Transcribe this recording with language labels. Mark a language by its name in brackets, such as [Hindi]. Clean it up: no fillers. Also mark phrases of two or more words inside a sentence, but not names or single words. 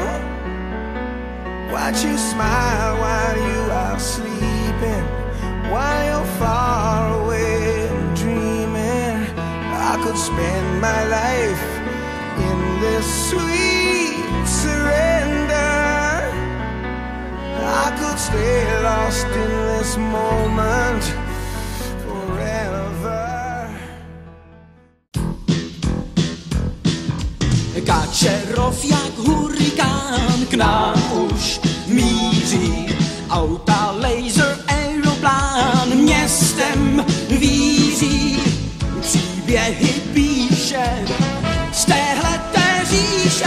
[English] Watch you smile while you are sleeping, while you're far away and dreaming. I could spend my life in this sweet surrender. I could stay lost in this moment forever. [Czech] Kačerov jak hurikán k nám už míří. Auta, laser, aeroplán městem vízí. Příběhy píše z téhleté říše.